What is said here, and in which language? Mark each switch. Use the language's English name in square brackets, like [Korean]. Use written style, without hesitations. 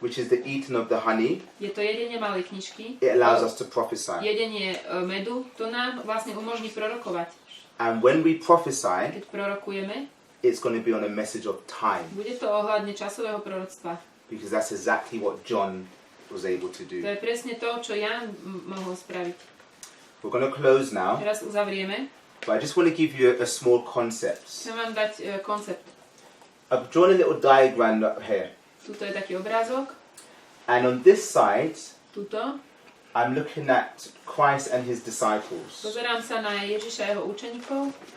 [English] which is the eating of the honey, [Slovak] je to jedenie malej knižky, [English] it allows us to prophesy. [Slovak] jedenie medu, to nám vlastne umožní prorokovať. [English] And when we prophesy, [Slovak] Keď prorokujeme, [English] it's going to be on a message of time, [Slovak] bude to ohľadne časového proroctva. [English] because that's exactly what John was able to [Slovak] To [English] do. [Slovak] je presne to, čo Jan mohol spraviť. [English] We're going to close now, [Slovak] Teraz uzavrieme. [English] but I just want to give you a small concept. [Slovak] Chcem vám dať koncept. [English] I've drawn a little diagram up here, [Slovak] Tuto je taký obrázok. [English] and on this side, [Slovak] Tuto. [English] I'm looking at Christ and his disciples. [Slovak] Pozerám sa na Ježiša a jeho učeníkov.